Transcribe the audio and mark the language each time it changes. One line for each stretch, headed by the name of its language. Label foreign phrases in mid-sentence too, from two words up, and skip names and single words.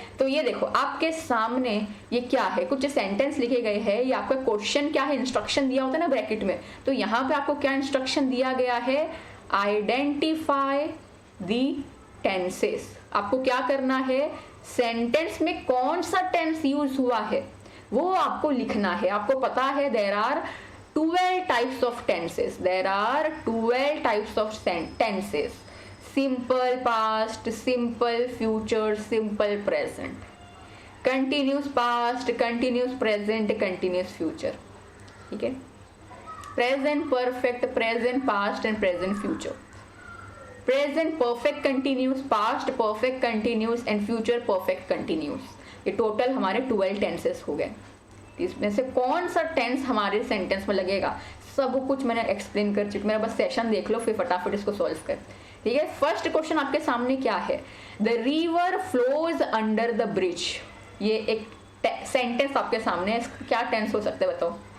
Hindi: तो ये देखो आपके सामने ये क्या है, कुछ सेंटेंस लिखे गए हैं, ये आपका क्वेश्चन क्या है, इंस्ट्रक्शन दिया होता है ना ब्रैकेट में, तो यहाँ पे आपको क्या इंस्ट्रक्शन दिया गया है,
English: identify the tenses.
Hindi: आपको क्या करना है, सेंटेंस में कौन सा
English: tense use
Hindi: हुआ है वो आपको लिखना है।
English: आपको पता है there are 12 types of tenses. There are 12 types of tenses. Simple past, simple future, simple present. Continuous past, continuous present, continuous future.
Hindi: ठीक है?
English: Present perfect, present past and present future. Present perfect continuous, past perfect continuous and future perfect continuous.
Hindi: ये टोटल हमारे 12 tenses हो गए। इसमें से कौन सा टेंस हमारे सेंटेंस में लगेगा, सब कुछ मैंने एक्सप्लेन कर चुकी। मेरा बस सेशन देख लो, फिर फटाफट इसको सॉल्व कर, ठीक है।
English: first question
Hindi: आपके सामने क्या है,
English: the river flows under the bridge.
Hindi: ये एक सेंटेंस आपके सामने है, क्या टेंस हो सकता है बताओ।